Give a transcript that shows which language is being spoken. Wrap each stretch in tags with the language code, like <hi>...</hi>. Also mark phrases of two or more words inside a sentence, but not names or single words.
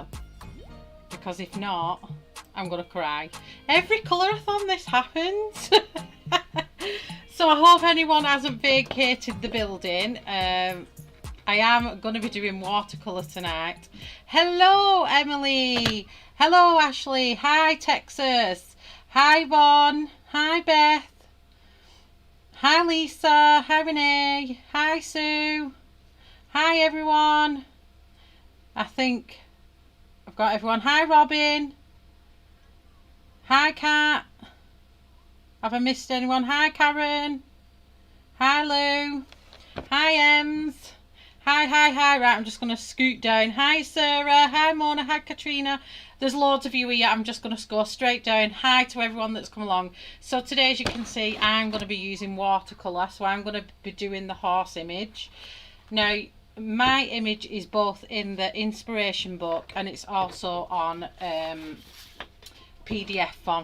<en>Because if not, I'm going to cry. Every Colorathon this happens. So I hope anyone hasn't vacated the building. I am going to be doing watercolour tonight. Hello, Emily. Hello, Ashley. Hi, Texas. Hi, Bon. Hi, Beth. Hi, Lisa. Hi, Renee. Hi, Sue. Hi, everyone. I think I've got everyone. Hi, Robin. Hi, Kat. Have I missed anyone? Hi, Karen. Hi, Lou. Hi, Ems. Hi. Right, I'm just going to scoot down. Hi, Sarah. Hi, Mona. Hi, Katrina. There's loads of you here. I'm just going to go straight down. Hi to everyone that's come along. So today, as you can see, I'm going to be using watercolour. So I'm going to be doing the horse image. Now, my image is both in the inspiration book and it's also on PDF form.</en>